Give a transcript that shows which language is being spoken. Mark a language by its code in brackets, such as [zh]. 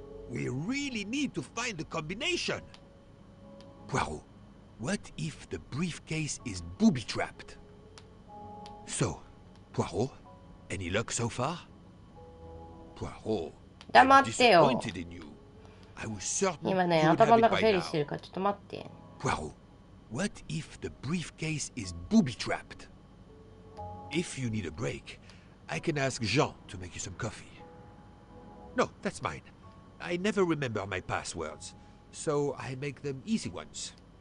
[en] We really need to find the combination. Poirot, what if the briefcase is booby-trapped? So, Poirot, any luck so far? Poirot, I'm disappointed in you. [ja] 今ね、頭の中整理してるからちょっと待って。 [en] Poirot, what if the briefcase is booby-trapped? If you need a break, I can ask Jean to make you some coffee. No, that's mine. I never remember my passwords, so I make them easy ones.